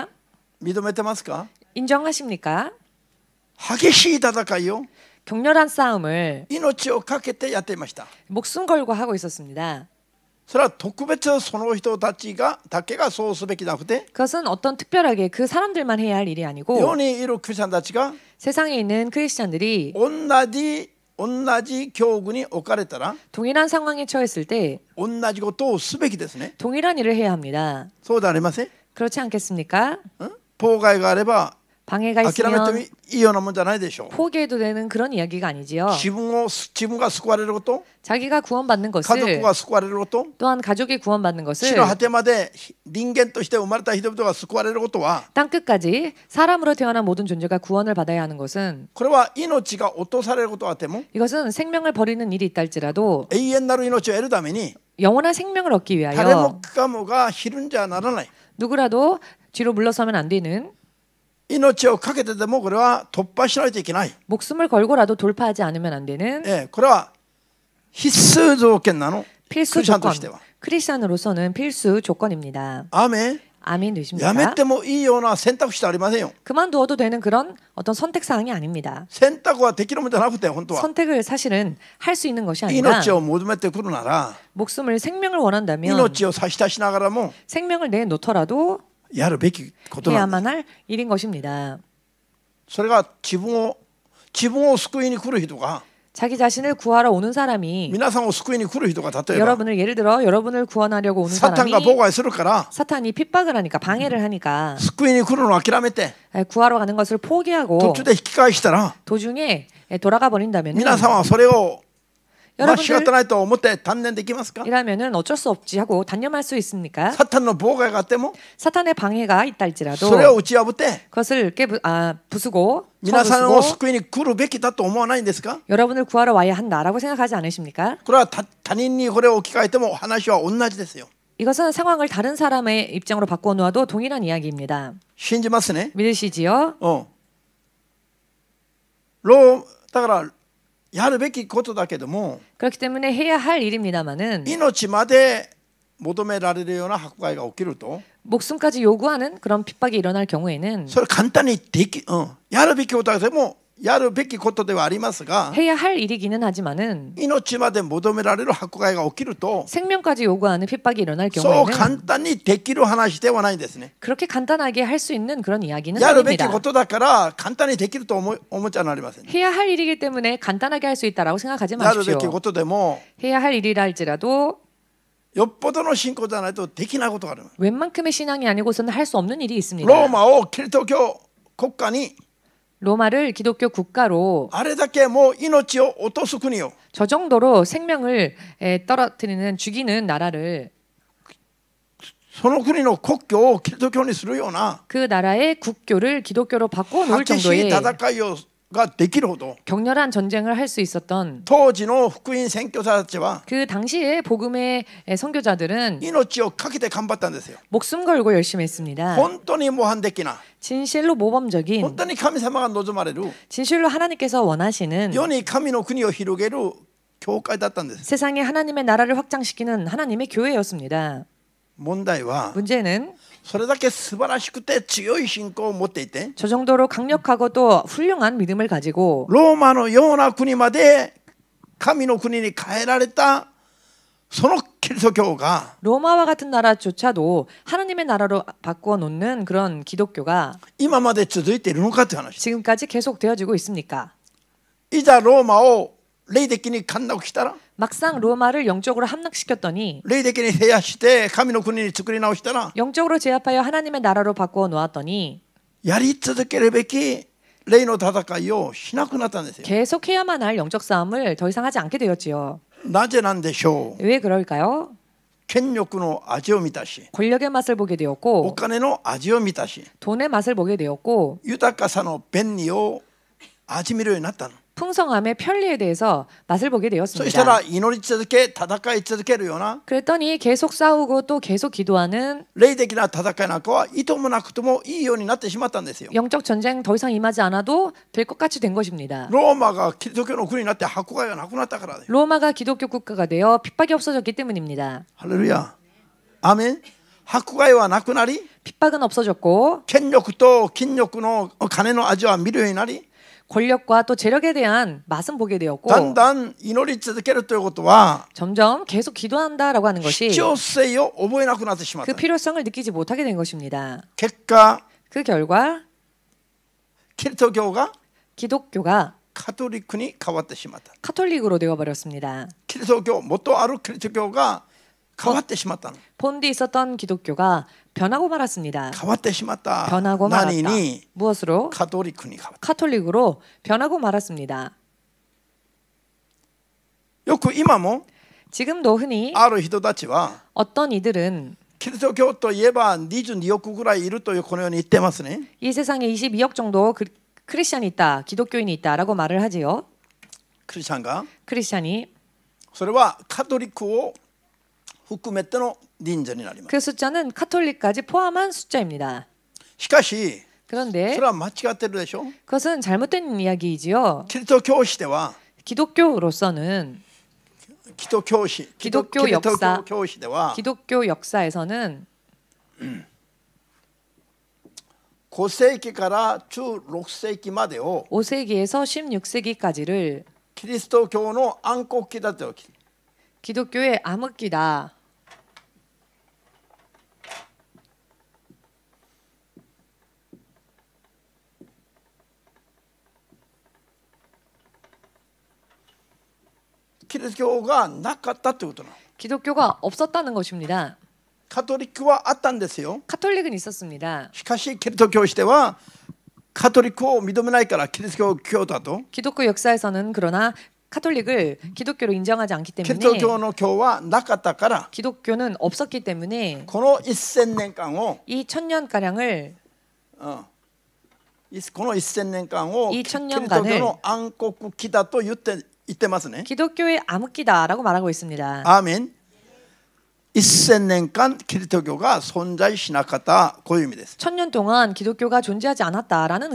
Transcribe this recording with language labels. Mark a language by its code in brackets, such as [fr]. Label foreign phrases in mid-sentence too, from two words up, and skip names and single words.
[ja] 認めてますか。 [ko] 인정하십니까? [ja] 激しい戦いを [ko] 격렬한 싸움을 [ja] 命を懸けてやっていました。 [ko] 목숨 걸고 하고 있었습니다. [ja] それは特別その人たちがだけがそうすべきなくて、 [ko] 그것은 어떤 특별하게 그 사람들만 해야 할 일이 [ja] 世 [ko] 아니고 [ja] にいるクリスチャンたちが [ko] 세상에 있는 크리스찬들이 [ja] 同じ境遇に置かれたら [ko] 동일한 상황에 처했을 때 [ja] 同じことをすべきですね。 [ko] 동일한 일을 해야 합니다. [ja] そうではありません。 [ko] 그렇지 않겠습니까? [ja] 妨害があれば [ko] 방해가 [ja] 諦め [ko] 있으면 [ja] ていいようなもんじゃないでしょう。 [ko] 포기해도 되는 그런 이야기가 아니지요. [ja] 自分が救われること、 [ko] 자기가 구원받는 [ja] 家族 [ko] 것을 [ja] が救われること、 [ko] 또한 가족이 구원받는 [ja] 地 [ko] 것을 [ja] の果てまで人間として生まれた人々が救われることは、 [ko] 땅 끝까지 사람으로 태어난 모든 존재가 구원을 받아야 하는 것은 [ja] これは命が落とされることはあっても [ko] 이것은 생명을 버리는 일이 있다 할지라도 [ja] 永遠なる命を得るために [ko] 영원한 생명을 얻기 [ja] 誰 [ko] 위하여 [ja] もかもがひるんじゃならない。 [ko] 누구라도 뒤로 물러서면 안 되는 [ja] 命をかけてでもこれは突破しないといけない。 [ko] 목숨을 걸고라도 돌파하지 않으면 안 되는 [ja] これは必須条件なの。 [ko] 필수 [ja] クリスチャンと [ko] 조건. [ja] しては。 [ko] 크리스찬으로서는 필수 조건입니다. [ja] アーメン。 [ko] 아멘 [ja] や [ko] 되십니까? [ja] めてもいいような選択肢はありませんよ。 [ko] 그만두어도 되는 그런 어떤 선택 사항이 아닙니다. [ja] 選択はできるもんじゃなくて本当は [ko] 선택을 사실은 할 수 있는 것이 아니라 [ja] 命を求めてくるなら [ko] 목숨을 생명을 원한다면 [ja] 命を差し出しながらも [ko] 생명을 내놓더라도 [ja] やるべきことなんです。 [ko] 해야만 할 일인 것입니다. [ja] それが自分を救いに来る人が [ko] 자기 자신을 구하러 오는 사람이 [ja] 皆さんを救いに来る人が例えば [ko] 여러분을 예를 들어 여러분을 구원하려고 오는 [ja] サタン [ko] 사람이 [ja] が妨害するから [ko] 사탄이 핍박을 하니까 방해를 하니까 [ja] 救いに来るのを諦めて [ko] 구하러 가는 것을 포기하고 [ja] 途中で引き返したら [ko] 도중에 돌아가 버린다면 [ja] 皆さんはそれを間違って [ko] 여러분들 [ja] ないと思って단념できますか。 [ko] 이라면은 어쩔 수 없지 하고 단념할 수 있습니까? [ja] サタンの妨害があっても [ko] 사탄의 방해가 있다 할지라도 [ja] それを打ち破って [ko] 그것을 부수고 [ja] 皆さんを [ko] 쳐부수고 [ja] 救いに来るべきだと思わないんですか。 [ko] 여러분을 구하러 와야 한다라고 생각하지 않으십니까? [ja] これは他人にこれを置き換えても話は同じですよ。 [ko] 이것은 상황을 다른 사람의 입장으로 바꿔 놓아도 동일한 이야기입니다. [ja] 信じますね。 [ko] 믿으시지요? [ja] だからやるべきことだけども [ko] 그렇기 때문에 해야 할 일입니다마는 [ja] 命まで求められるような迫害が起きると [ko] 목숨까지 요구하는 그런 핍박이 일어날 경우에는 [ja] それ簡単にやるべきことだけでもやるべきことではありますが [ko] 해야 할 일이기는 하지만은 [ja] 命まで求められる迫害が起きると [ko] 생명까지 요구하는 핍박이 일어날 [ja] そう [ko] 경우에는 [ja] 簡単にできる話ではないんですね。 [ko] 그렇게 간단하게 할 수 있는 그런 이야기는 [ja] やるべき [ko] 아닙니다. [ja] ことだから簡単にできると思っちゃなりません。 [ko] 해야 할 일이기 때문에 간단하게 할 수 있다라고 생각하지 [ja] やるべ [ko] 마십시오. [ja] きことでも [ko] 해야 할 일이라 할지라도 [ja] よっぽどの信仰じゃないとできないことがある。 [ko] 웬만큼의 신앙이 아니고서는 할 수 없는 일이 있습니다. [ja] ローマをキリスト教国家に [ko] 로마를 기독교 국가로 [ja] あれだけもう命を落とす国を [ko] 저 정도로 생명을 떨어뜨리는 죽이는 나라를 [ja] その国の国教をキリスト教にするような [ko] 그 나라의 국교를 기독교로 바꿔 놓을 [ja] 激しい [ko] 정도의 [ja] 戦いができるほど [ko] 격렬한 전쟁을 할 수 있었던 [ja] 当時の福音宣教者たちは [ko] 그 당시에 복음의 선교자들은 [ja] 命をかけて頑張ったんですよ。 [ko] 목숨 걸고 열심히 했습니다. [ja] 本当に模範的な [ko] 진실로 모범적인 [ja] 本当に神様が望まれる [ko] 진실로 하나님께서 원하시는 [ja] 世に神の国を広げる教会だったんです。 [ko] 세상에 하나님의 나라를 확장시키는 하나님의 교회였습니다. [ja] 問題は [ko] 문제는 [ja] それだけ素晴らしくて強い信仰を持っていて [ko] 저 정도로 강력하고 또 훌륭한 믿음을 가지고 [ja] ローマのような国まで神の国に変えられたそのキリスト教が [ko] 로마와 같은 나라조차도 하나님의 나라로 바꾸어 놓는 그런 기독교가 [ja] 今まで続いているのかという話。 [ko] 지금까지 계속 되어지고 있습니까? [ja] いざローマを霊的に陥落したら [ko] 막상 로마를 영적으로 함락시켰더니 [ja] 霊的に制圧して神の国に作り直したら [ko] 영적으로 제압하여 하나님의 나라로 바꾸어 놓았더니 [ja] やり続けるべき霊の戦いをしなくなったんですよ。 [ko] 계속해야만 할 영적 싸움을 더 이상 하지 않게 되었지요. [ja] なぜなんでしょう。 [ko] 왜 그럴까요? [ja] 権力の味を見たし [ko] 권력의 맛을 보게 [ja] お [ko] 되었고 [ja] 金の味を見たし [ko] 돈의 맛을 보게 되었고 [ja] 豊かさの便利を味見るようになったの。 [ko] 풍성함의 편리에 대해서 맛을 보게 [ja] そしたら [ko] 되었습니다. [ja] 祈り続け戦い続けるような [ko] 그랬더니 계속 싸우고 또 계속 기도하는 [ja] 霊的な戦いなんかはいともなくともいいようになってしまったんですよ。 [ko] 영적 전쟁 더 이상 임하지 않아도 될 것 같이 된 것입니다. [ja] ローマがキリスト教の国になって迫害がなくなったからです。 [ko] 로마가 기독교 국가가 되어 핍박이 없어졌기 때문입니다. [ja] ハレルヤ。アーメン。迫害はなくなり [ko] 핍박은 없어졌고 [ja] 権力と金力の金の味は見るようになり [ko] 권력과 또 재력에 대한 맛은 보게 되었고 [ja] だんだん祈り続けるということは [ko] 점점 계속 기도한다라고 하는 것이 [ja] 必要性を覚えなくなってしまっ [ko] 그 [ja] た。 [ko] 필요성을 느끼지 못하게 된 것입니다. [ja] 結果 [ko] 그 결과 [ja] キリスト教が [ko] 기독교가 [ja] カトリックに変わってしまった。 [ko] 카톨릭으로 되어버렸습니다. [ja] キリスト教元あるキリスト教が変わってしまったの。 [ko] 본디 있었던 기독교가 변하고 말았습니다. [ja] 変わってしまった。 [ko] 변하고 [ja] 何 [ko] 말았다. [ja] に [ko] 무엇으로? [ja] カトリックに変わった。 [ko] 카톨릭으로 변하고 말았습니다. [ja] よく今も [ko] 지금도 흔히 [ja] ある人たちは [ko] 어떤 이들은 [ja] キリスト教といえば22億ぐらいいるというこのように言ってますね。 [ko] 이 세상에 22억 정도 크리스찬이 있다, 기독교인이 있다라고 말을 하지요. [ja] クリスチャンが [ko] 크리스찬이 [ja] それはカトリックを含めての人数になります。 [ko] 그 숫자는 카톨릭까지 포함한 숫자입니다. [ja] しかし [ko] 그런데 [ja] それは間違ってるでしょ。 [ko] 그것은 잘못된 이야기이지요. [ja] キリスト教師では [ko] 기독교로서는 [ja] キリスト教師 [ko] 기독교 [ja] キリスト [ko] 역사 [ja] 教師では [ko] 기독교 역사에서는 [ja] 5 世紀から16世紀までを [ko] 5세기에서 16세기까지를 [ja] キリスト教の暗黒期だと。 [ko] 기독교의 암흑기다. [ja] キリスト教がなかったということなの。 [ko] 기독교가 없었다는 것입니다. [ja] カトリックはあったんですよ。 [ko] 카톨릭은 있었습니다. [ja] しかしキリスト教師ではカトリックを認めないからキリスト教だと。 [ko] 기독교 역사에서는 그러나 카톨릭을 기독교로 인정하지 않기 [ja] キリスト [ko] 때문에 [ja] 教の教はなかったから [ko] 기독교는 없었기 때문에 [ja] この1000年間を [ko] 이 천년가량을 [ja] この1000年間をキリスト [ko] 2000년간을 [ja] 教の暗黒期だと言ってますね。 [ko] 기독교의 암흑기다라고 말하고 있습니다. [ja] アーメン。1000年間キリスト教が存在しなかったこういう意味です。 [ko] 천년 동안 기독교가 존재하지 않았다라는